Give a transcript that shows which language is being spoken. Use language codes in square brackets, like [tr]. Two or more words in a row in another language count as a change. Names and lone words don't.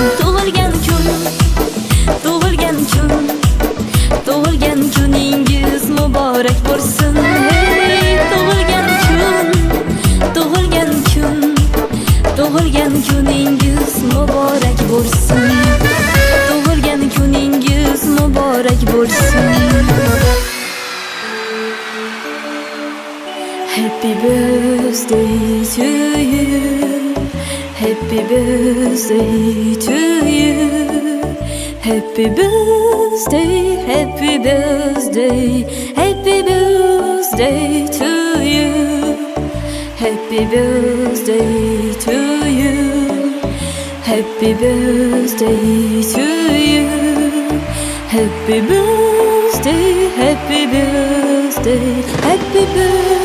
[uz] Tug'ilgan kun, tug'ilgan kun, tug'ilgan kuningiz muborak bo'lsin. Hey, tug'ilgan kun, tug'ilgan kun, tug'ilgan kuningiz muborak bo'lsin. Tug'ilgan kuningiz muborak bo'lsin. [en] Happy birthday to you, happy birthday to you, happy birthday, happy birthday, happy birthday to you, happy birthday to you, happy birthday to you, happy birthday, happy birthday, happy birthday.